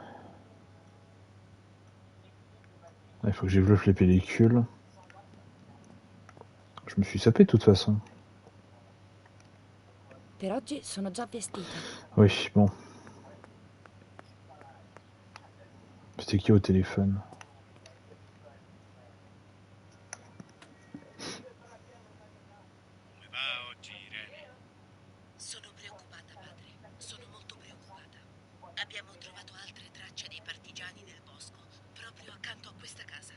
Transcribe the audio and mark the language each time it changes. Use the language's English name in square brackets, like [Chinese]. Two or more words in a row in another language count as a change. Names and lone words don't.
[French] Il faut que j'éveloppe les pellicules. Je me suis sapé de toute façon. [Italian] Per oggi sono già vestita. [French] Oui, bon. C'était qui au téléphone? [Italian] Come va oggi, Irene? Sono preoccupata, padre. Sono molto preoccupata. Abbiamo trovato altre tracce dei partigiani nel bosco, proprio accanto a questa casa.